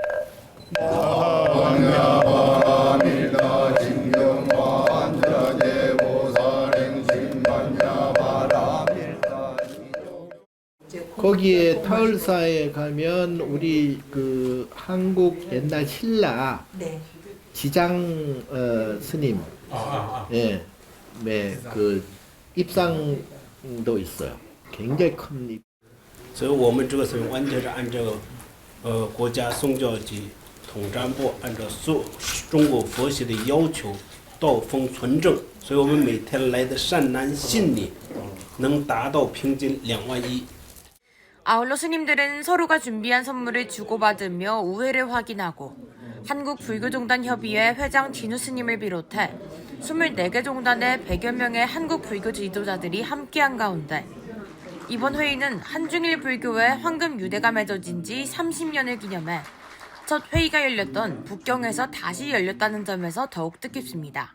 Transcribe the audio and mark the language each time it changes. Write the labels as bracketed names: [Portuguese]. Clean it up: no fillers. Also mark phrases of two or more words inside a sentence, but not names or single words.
[Korean] 거기에 타을사에 가면 우리 그 한국 옛날 신라 지장 스님 예. 네, 그 입상도 있어요. 굉장히 큰 입. [Chinese] 所以我们这个是完全是按照国家宗教及统战部按照中国佛学的要求道风纯正，所以我们每天来的善男信女能达到平均2万1。 [Korean] 아울러 스님들은 서로가 준비한 선물을 주고받으며 우애를 확인하고 한국불교종단협의회 회장 진우 스님을 비롯해 24개 종단의 100여 명의 한국 불교 지도자들이 함께한 가운데 이번 회의는 한중일 불교의 황금 유대가 맺어진 지 30년을 기념해 첫 회의가 열렸던 북경에서 다시 열렸다는 점에서 더욱 뜻깊습니다.